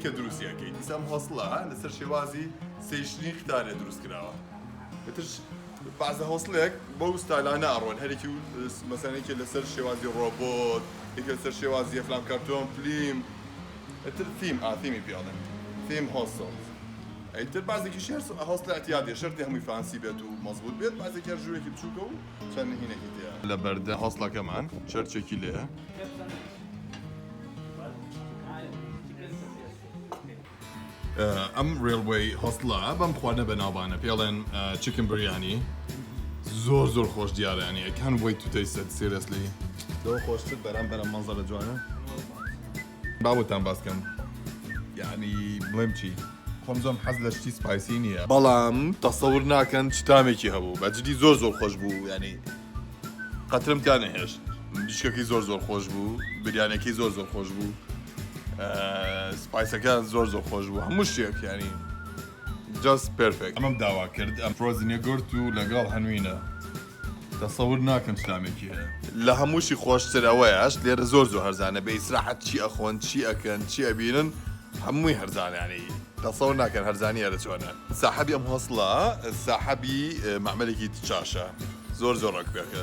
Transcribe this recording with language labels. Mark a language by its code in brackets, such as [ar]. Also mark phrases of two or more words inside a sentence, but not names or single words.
[ckb] کە دروستیەکەی دیسەم هۆستڵە لەسەر شێوازی سێشنی قتارێ دروست کراوە ئەترش بەعزە هۆستڵێک بەو ستایلانە ئەڕۆن هەرێکی مەسەلەیەکی لەسەر شێوازی ڕۆبۆت یەکێ لەسەر شێوازی ئەفلام کارتۆن فلیم ئەتر تیمی پێڵێن [en] team hostel [ckb] ئەیتر بازێکیش هۆستڵە ئەتیادێ شەرتی هەمووی فانسی بێت و مەزبوط بێت بازێکی هەر ژوورێکی بچووکە و چەند هینێکی تێیە لە بەردە هۆستڵەکەمان چەرچێکی لێە ئەم ڕێڵوەی هۆستڵە بەم خواردنە بەناوبانە پێڵێن چیکن بریانی زۆر خۆش دیارانی [en] I can't wait to taste it seriously [ckb] لەوە خۆشتر بەرامبەر ئەم مەنزەرە جوانە باوتان باسکەم یعنی بڵێم چی خۆم زۆم حەز لە شتی سپایسی نییە بەڵام تەسەور ناکەن چ تامێکی هەبوو بەجددی زۆر خۆش بوو ینی قەترم تا نەهێشت دیشکەکەی زۆر خۆش بوو بریانێکی زۆر خۆش بوو سپایسەکە زۆر خۆش بوو هەموو شتێک ینی [en] just perfect [ckb] ئەمەم داوا کرد ئەم [en] frozen yogurt [ckb] و لەگەڵ هەنوینە تەسەور ناکەم چ تامێکی هەیە لە هەمووشی خۆشتر ئەوەیەش لێرە زۆر هەرزانە بە ئیسراحەت چی ئەخۆن چی ئەکەن چی ئەبینن هەمووی هەرزانانی تەسەور ناکەن هەرزانی هەرە چۆنە ساحەبی ئەم هۆستڵە ساحەبی مەعمەلێکی چاشە زۆر ڕەکبێکە